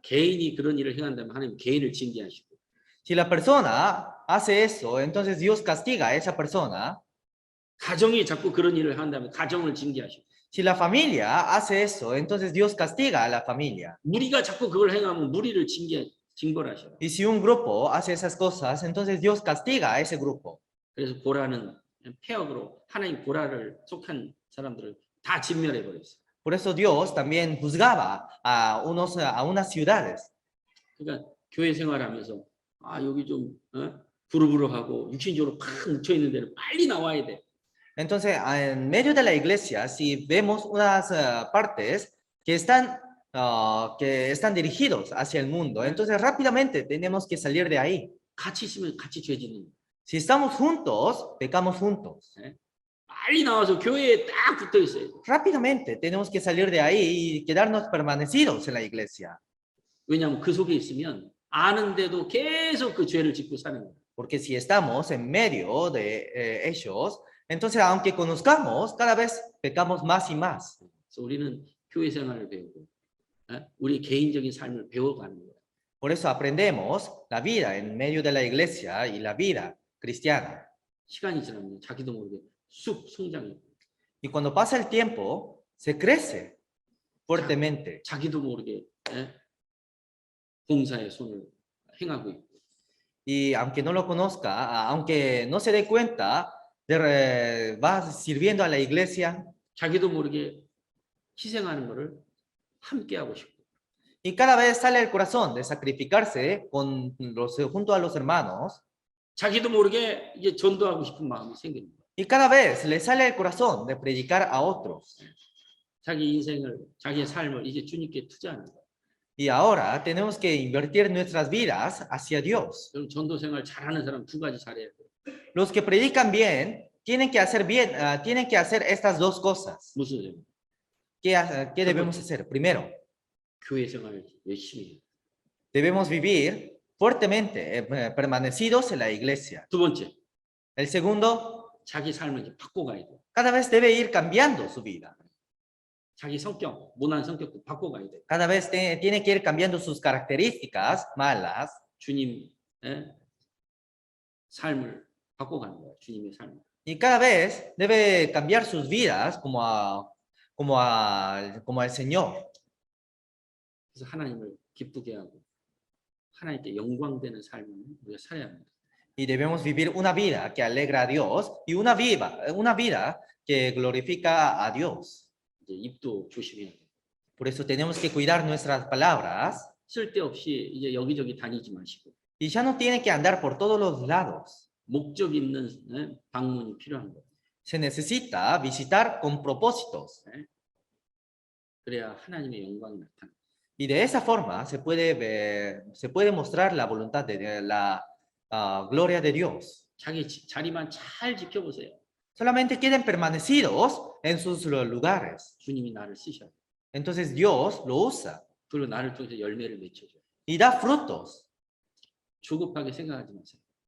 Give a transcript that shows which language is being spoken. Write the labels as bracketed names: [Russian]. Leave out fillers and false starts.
[Korean] 개인이 그런 일을 행한다면 하나님 개인을 징계하시고 [Spanish] Si la persona hace eso, entonces Dios castiga a esa persona. [Korean] 가정이 자꾸 그런 일을 한다면 가정을 징계하시고 [Spanish] Si la familia hace eso, entonces Dios castiga a la familia. [Korean] 무리가 자꾸 그걸 행하면 무리를 징벌하셔요. [Spanish] Y si un grupo hace esas cosas, entonces Dios castiga a ese grupo. [Korean] 그래서 고라는 폐역으로 하나님 고라를 속한 사람들을 다 진멸해 버렸어요. [Spanish] Por eso Dios también juzgaba a unas ciudades. [Korean] 그러니까 교회 생활하면서 여기 좀 부르부르하고 육신적으로 팍 묻혀 있는 데는 빨리 나와야 돼. [Spanish] Entonces, en medio de la iglesia, si vemos unas partes que están dirigidos hacia el mundo, entonces rápidamente tenemos que salir de ahí. [Korean] 같이 있으면 같이 죄 짓는. [Spanish] Si estamos juntos, pecamos juntos. [Korean] 빨리 나와서 교회에 딱 붙어 있어요. [Spanish] Rápidamente tenemos que salir de ahí y quedarnos permanecidos en la iglesia. [Korean] 왜냐하면 그 속에 있으면 아는데도 계속 그 죄를 짓고 사는 거예요. [Spanish] Porque si estamos en medio de ellos, entonces aunque conozcamos, cada vez pecamos más y más. [Korean] 그래서 우리는 교회 생활을 배우고 우리 개인적인 삶을 배워가는 거예요. [Spanish] Por eso aprendemos la vida en medio de la iglesia y la vida cristiana. [Korean] 시간이 지나면 자기도 모르게 쑥 성장해요. [Spanish] Y cuando pasa el tiempo, se crece fuertemente. [Korean] 자기도 모르게 봉사의 손을 행하고 있고. [Spanish] Y aunque no lo conozca, aunque no se dé cuenta, va sirviendo a la iglesia. [Korean] 자기도 모르게 희생하는 것을 함께 하고 싶고. [Spanish] Y cada vez sale el corazón de sacrificarse junto a los hermanos. [Korean] 자기도 모르게 이제 전도하고 싶은 마음이 생기는 거예요. [Spanish] Y cada vez le sale el corazón de predicar a otros. [Korean] 자기 인생을, 자기의 삶을 이제 주님께 투자하는 거예요. [Spanish] Y ahora tenemos que invertir nuestras vidas hacia Dios. [Korean] 그럼 전도 생활 잘하는 사람 두 가지 잘해야 돼요. [Spanish] Los que predican bien tienen que hacer estas dos cosas. [Korean] 무슨 생각? [Spanish] ¿Qué debemos hacer? Primero, [Korean] 교회 생활 열심히 해요. [Spanish] debemos vivir fuertemente, permanecidos en la iglesia. [Korean] 두 번째, [Spanish] El segundo, [Korean] 자기 삶을 이제 바꿔가야 돼요. [Spanish] cada vez debe ir cambiando su vida. [Korean] 자기 성격, 모난 성격도 바꿔가야 돼요. [Spanish] Cada vez tiene que ir cambiando sus características malas. [Korean] 주님의 삶을 바꿔가는 거예요. 주님의 삶을. [Spanish] Y cada vez debe cambiar sus vidas como al Señor. [Korean] 그래서 하나님을 기쁘게 하고 하나님께 영광되는 삶을 우리가 살아야 합니다. [Spanish] Y debemos vivir una vida que alegra a Dios y una vida que glorifica a Dios. [Korean] 이제 입도 조심해야 돼요. [Spanish] Por eso tenemos que cuidar nuestras palabras. [Korean] 쓸데없이 이제 여기저기 다니지 마시고 [Spanish] Y ya no tiene que andar por todos los lados. [Korean] 목적 있는 방문이 필요한 거예요. [Spanish] Se necesita visitar con propósitos. [Korean] 그래야 하나님의 영광이 나타나요. [Spanish] Y de esa forma se puede mostrar la voluntad de la gloria de Dios. [Korean] 자기 자리만 잘 지켜보세요. [Spanish] Solamente queden permanecidos en sus lugares. [Korean] 주님이 나를 쓰셔요. [Spanish] Entonces Dios lo usa [Korean] 그리고 나를 통해서 열매를 맺혀줘요. [Spanish] y da frutos. [Korean] 조급하게 생각하지 마세요.